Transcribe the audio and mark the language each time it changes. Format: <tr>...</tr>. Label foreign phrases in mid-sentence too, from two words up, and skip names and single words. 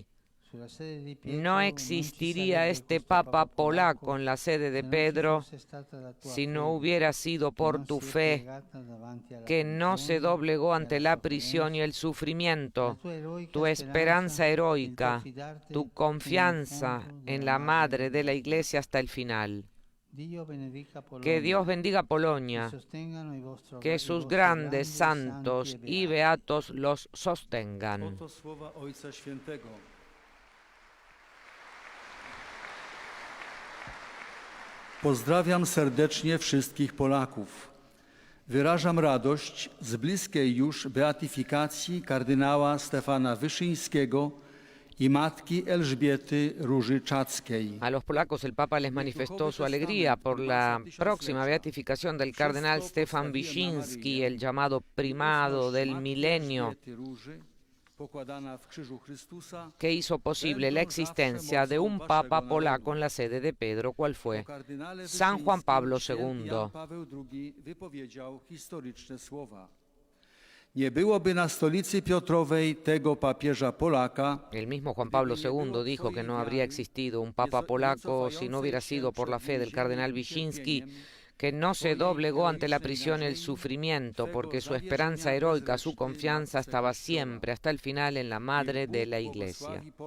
<es>No existiría este Papa polaco en la sede de Pedro si no hubiera sido por tu fe, que no se doblegó ante la prisión y el sufrimiento, tu esperanza heroica, tu confianza en la Madre de la Iglesia hasta el final. Que Dios bendiga Polonia, que sus grandes santos y beatos los sostengan.</es> <pl>Pozdrawiam serdecznie wszystkich Polaków. Wyrażam radość z bliskiej już beatyfikacji kardynała Stefana Wyszyńskiego y matki Elżbiety Róży Czackiej.</pl> <es>A los polacos el Papa les manifestó su alegría por la próxima beatificación del cardenal Stefan Wyszynski, el llamado primado del milenio, que hizo posible la existencia de un Papa polaco en la sede de Pedro, ¿cuál fue? San Juan Pablo II.</es> <pl>Nie byłoby na stolicy Piotrowej tego papieża Polaka.</pl> <es>El mismo Juan Pablo II dijo que no habría existido un Papa polaco si no hubiera sido por la fe del cardenal Wyszynski, que no se doblegó ante la prisión y el sufrimiento, porque su esperanza heroica, su confianza estaba siempre hasta el final en la Madre de la Iglesia.</es>